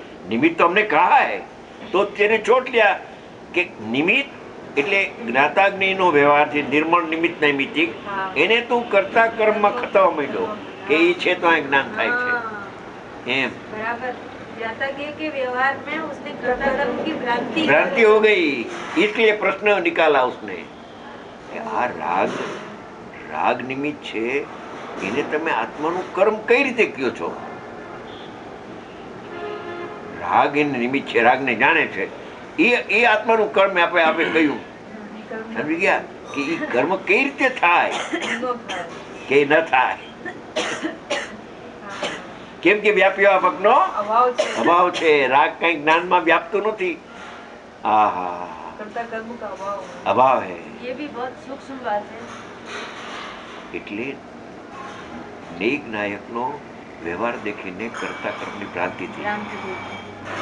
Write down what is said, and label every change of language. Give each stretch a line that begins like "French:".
Hindi: निमित्त तो हमने कहा है तो तेने छोड़ लिया कि
Gujarati: निमित्त એટલે જ્ઞાતાગ્નિનો વ્યવહાર છે, નિર્મળ નિમિત્ત નૈમિતિક, એને તું કરતા કર્મમાં ખતવા માંડ્યો કે એ છે તો આ જ્ઞાન થાય છે એમ.
Hindi: बराबर. ज्ञाताज्ञेय के व्यवहार में उसने कर्ता कर्म की भ्रांति हो गई. इसलिए प्रश्न निकाला उसने कि
Gujarati: આ રાગ નિમિત્ત છે, એને તમે આત્માનું કર્મ કઈ રીતે કયો છો? રાગ એને નિમિત્ત છે, રાગને જાણે છે, એ આત્માનું કર્મ આપે કહ્યું. સમજી ગયા કે એ કર્મ કઈ રીતે થાય કે ન થાય? કેમ કે વ્યાપી વ્યાપકનો અભાવ છે. રાગ કઈ જ્ઞાનમાં વ્યાપતું નથી. અભાવ હે.
Hindi: ये भी बहुत सूक्ष्म बात है.
Gujarati: એટલે નેક નાયકનો વ્યવહાર દેખીને કરતા કર્મની ભ્રાંતિ થઈ.